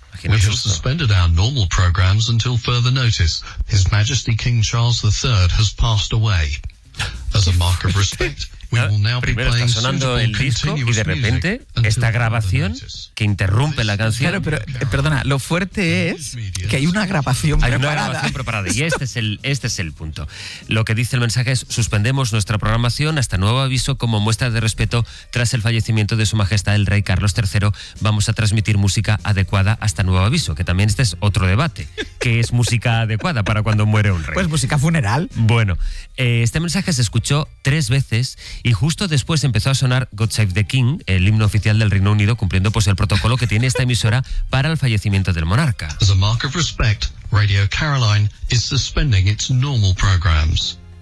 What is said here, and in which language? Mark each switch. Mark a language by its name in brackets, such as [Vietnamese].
[English] We have suspended our normal programs until further notice. His Majesty King Charles III has passed away. As a mark of respect, we will now [Spanish] primero está sonando el disco y de repente esta grabación que interrumpe la canción. Claro, pero perdona, lo fuerte es que hay una grabación preparada. Y este es el punto. Lo que dice el mensaje es: suspendemos nuestra programación hasta nuevo aviso como muestra de respeto tras el fallecimiento de su majestad el rey Carlos III. Vamos a transmitir música adecuada hasta nuevo aviso. Que también este es otro debate. ¿Qué es música adecuada para cuando muere un rey? Pues música funeral. Bueno, este mensaje se escuchó 3 veces. Y justo después empezó a sonar God Save the King, el himno oficial del Reino Unido, cumpliendo pues el protocolo que tiene esta emisora para el fallecimiento del monarca. [English] As a mark of respect, Radio Caroline is suspending its normal programs.